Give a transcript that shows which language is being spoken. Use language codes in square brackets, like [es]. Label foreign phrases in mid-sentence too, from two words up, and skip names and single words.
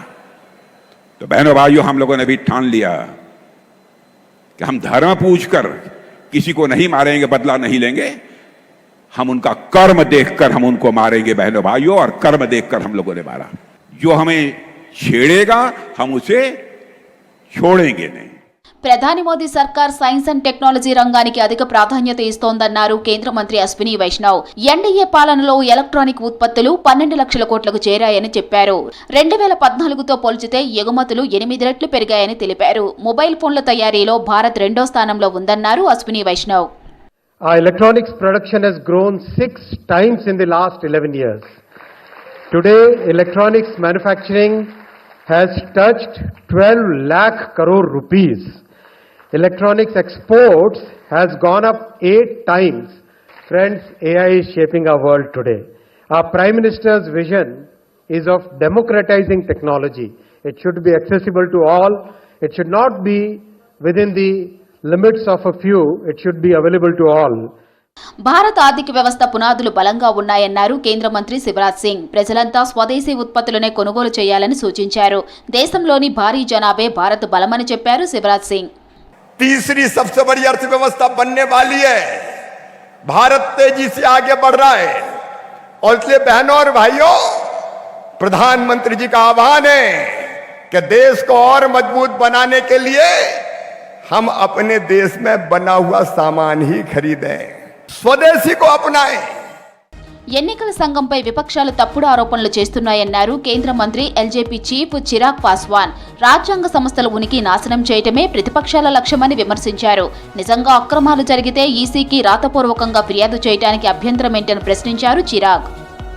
[hi] तो बहनों भाइयों, हम लोगों ने भी ठान लिया कि हम धर्म पूछकर किसी को नहीं मारेंगे, बदला नहीं लेंगे. हम उनका कर्म देखकर हम उनको मारेंगे बहनों भाइयों, और कर्म देखकर हम लोगों ने मारा. जो हमें छेड़ेगा हम उसे छोड़ेंगे नहीं. [te] ప్రధాని మోదీ సర్కార్ [en] science and technology [te] రంగానికి అధిక ప్రాధాన్యత ఇస్తోందన్నారు కేంద్ర మంత్రి అశ్విని వైష్ణవ్. ఎన్డీఏ పాలనలో ఎలక్ట్రానిక్ ఉత్పత్తులు 12 లక్షల కోట్లకు చేరాయని చెప్పారు. 2014తో పోల్చితే ఎగుమతులు 8 రెట్లు పెరిగాయని తెలిపారు. [en] mobile phones [te] తయారీలో భారత్ 2వ స్థానంలో ఉందన్నారు అశ్విని వైష్ణవ్. [en] Our electronics production has grown 6 times in the last 11 years. Today, electronics manufacturing has touched 12 lakh crore rupees. Electronics exports has gone up 8 times. Friends, AI is shaping our world today. Our Prime Minister's vision is of democratizing technology. It should be accessible to all. It should not be within the limits of a few. It should be available to all. [te] భారత ఆర్థిక వ్యవస్థ పునాదులు బలంగా ఉన్నాయన్నారు కేంద్ర మంత్రి శివరాజ్ సింగ్. ప్రజలంతా స్వదేశీ ఉత్పత్తులనే కొనుగోలు చేయాలని సూచించారు. దేశంలోని భారీ జనాభే భారత్ బలమని చెప్పారు శివరాజ్ సింగ్. [hi] तीसरी सबसे बड़ी अर्थव्यवस्था बनने वाली है. भारत तेजी से आगे बढ़ रहा है और इसलिए बहनों और भाइयों, प्रधानमंत्री जी का आह्वान है कि देश को और मजबूत बनाने के लिए हम अपने देश में बना हुआ सामान ही खरीदें, स्वदेशी को अपनाएं. [te] ఎన్నికల సంఘంపై విపక్షాలు తప్పుడు ఆరోపణలు చేస్తున్నాయన్నారు కేంద్ర మంత్రి ఎల్జేపీ చీఫ్ చిరాగ్ పాస్వాన్. రాజ్యాంగ సంస్థల ఉనికి నాశనం చేయటమే ప్రతిపక్షాల లక్ష్యమని విమర్శించారు. నిజంగా అక్రమాలు జరిగితే ఈసీకి రాతపూర్వకంగా ఫిర్యాదు చేయడానికి అభ్యంతరమేంటని ప్రశ్నించారు చిరాగ్.